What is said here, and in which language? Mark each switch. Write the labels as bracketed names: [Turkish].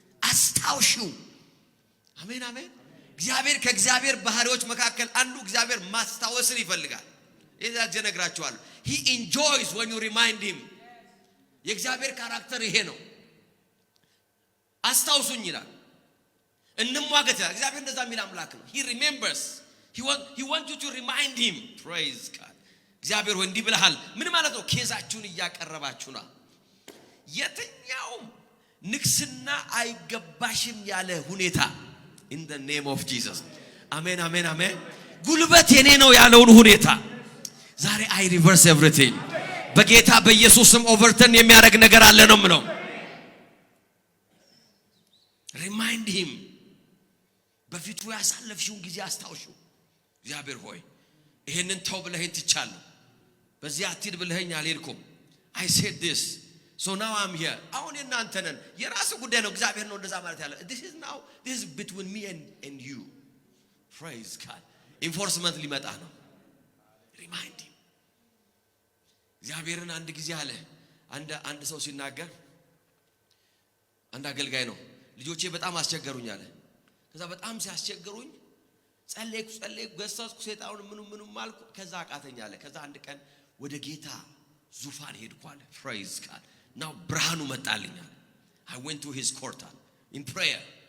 [Amharic] አስታውሺው። አሜን አሜን። እግዚአብሔር ከእግዚአብሔር ባህሪዎች መካከል አንዱ እግዚአብሔር ማስታወስን ይፈልጋል። ይሄን እነግራችኋለሁ። [English] he enjoys when you remind him. [Amharic] የእግዚአብሔር ካራክተር ይሄ ነው። አስታውሱኝ ይላል። እንሟገት። እግዚአብሔር እንደዛ የሚል አምላክ ነው። [English] he remembers. he want you to remind him. praise God. [Amharic] እግዚአብሔር ሆይ እንዲህ ብለሃል። ምን ማለት ነው? ኬዛችሁን እያቀረባችሁ ነው። የትኛውም ንክስና አይገባሽም ያለ ሁኔታ [English] in the name of Jesus. [Amharic] amen amen amen. ጉልበት የኔ ነው ያለውን ሁኔታ ዛሬ [English] I reverse everything. [Amharic] በጌታ በኢየሱስ ስም ኦቨርተርን የሚያደርግ ነገር አለ ነው ምለው። [English] remind him. [Amharic] በፊቱ ያሳለፍሽውን ጊዜ አስታውሽው። እግዚአብሔር ሆይ ይሄንን ተው ብለኸኝ ትቻለሁ፣ በዚህ አትሂድ ብለኸኝ አልሄድኩም። [English] I said this, so now I'm here. [Amharic] አሁን እናንተ ነን፣ የራስ ጉዳይ ነው። እግዚአብሔር ነው እንደዛ ማለት ያለ። [English] this is between me and you. praise God. enforcement [Amharic] ሊመጣ ነው። [English] remind him. [Amharic] እግዚአብሔርን አንድ ጊዜ አለ አንድ ሰው ሲናገር፣ አንድ አገልጋይ ነው፣ ልጆቼ በጣም አስቸገሩኝ አለ። ከዛ በጣም ሲያስቸግሩኝ ጸለይኩ ገሰስኩ፣ ሰይጣኑን ምኑ ማልኩ፣ ከዛ አቃተኝ አለ። ከዛ አንድ ቀን ወደ ጌታ ዙፋን ሄድኩ አለ። [English] praise God. now [Amharic] ብርሃኑ መጣልኝ አለ። [English] I went to his court in prayer.